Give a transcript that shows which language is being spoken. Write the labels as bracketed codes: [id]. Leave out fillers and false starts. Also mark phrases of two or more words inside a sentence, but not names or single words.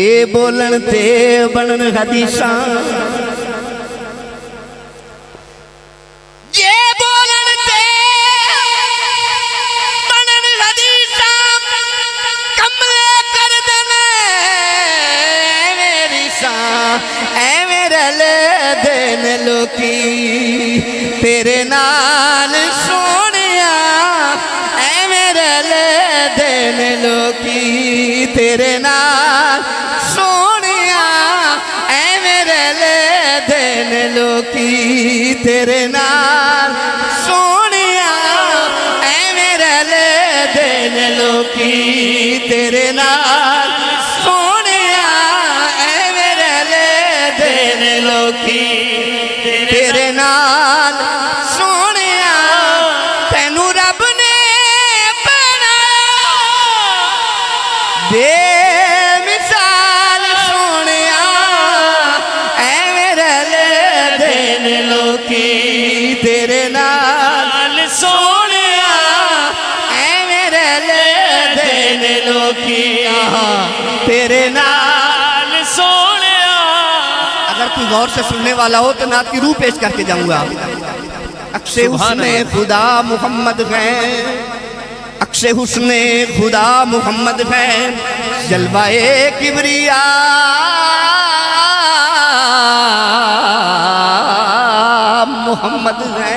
[pa] بولن تے بنن حدیثاں یہ بولن تے بنن حدیثاں کملے کر دینے میری ساں اے میرے لے دین لوکی تیرے نال سونیا اے میرے لے دین لوکی تیرے نال سونیا اے میرے لے دین لوکی تیرے نال سونیا اے میرے لے دین لوکی تیرے نال سونیا اے میرے لے دین لوکی تیرے نال سونیا تینو رب نے بنایا بے مثال سونیا اے میرے لے دین لوکی تیرے نال سونیا اے میرے لے دین لوکی تیرے نال سونیا [ur] اگر کوئی غور سے سننے والا ہو تو نعت کی روح پیش کر کے جاؤں گا عکس حسن خدا محمد ہے عکس حسن خدا محمد ہے جلوہ کبریا محمد ہے